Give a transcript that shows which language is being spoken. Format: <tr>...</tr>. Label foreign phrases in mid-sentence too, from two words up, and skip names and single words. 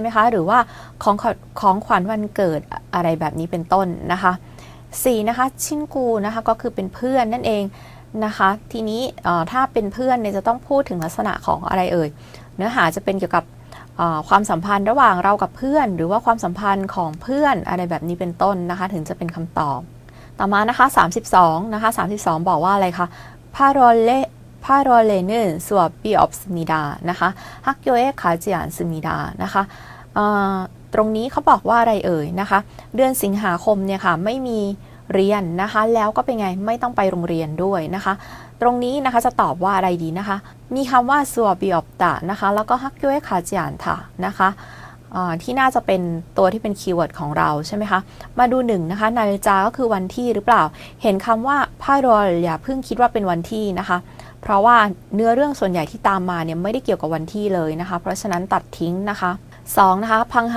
<th>มคะหรือว่าของขวัญวันเกิดอะไรแบบนี้เป็นต้นนะคะ4นะคะชินกูนะคะก็คือเป็นเพื่อนนั่นเองนะคะทีนี้ถ้าเป็นเพื่อนเนี่ยจะต้องพูดถึงลักษณะของอะไรเอ่ยเนื้อหาจะเป็นเกี่ยวกับความสัมพันธ์ระหว่างเรากับเพื่อนหรือว่าความสัมพันธ์ของเพื่อนอะไรแบบนี้เป็นต้นนะคะถึงจะเป็นคำตอบต่อมานะคะ32นะคะ32บอกว่าอะไรคะ</th> <ko>8월에는 수업이 없습니다. นะคะ 학교에 가지 않습니다.</ko> <th>นะคะตรงนี้เขาบอกว่าอะไรเอ่ยนะคะเดือนสิงหาคมเนี่ยค่ะไม่มีเรียนนะคะแล้วก็เป็นไงไม่ต้องไปโรงเรียนด้วย นะคะตรงนี้นะคะจะตอบว่าอะไรดีนะคะมีคำว่า</th> <ko>수업이 없다</ko> <th>นะคะแล้วก็</th> <ko>학교에 가지 않다</ko> <th>นะคะที่น่าจะเป็นตัวที่เป็นคีย์เวิร์ดของเราใช่ไหมคะมาดู1นะคะนาฬิกาก็คือวันที่หรือเปล่าเห็นคำว่า8월อย่าเพิ่งคิดว่าเป็นวันที่นะคะเพราะว่าเนื้อเรื่องส่วนใหญ่ที่ตามมาเนี่ยไม่ได้เกี่ยวกับวันที่เลยนะคะเพราะฉะนั้นตัดทิ้งนะคะ2นะคะพังหั</th>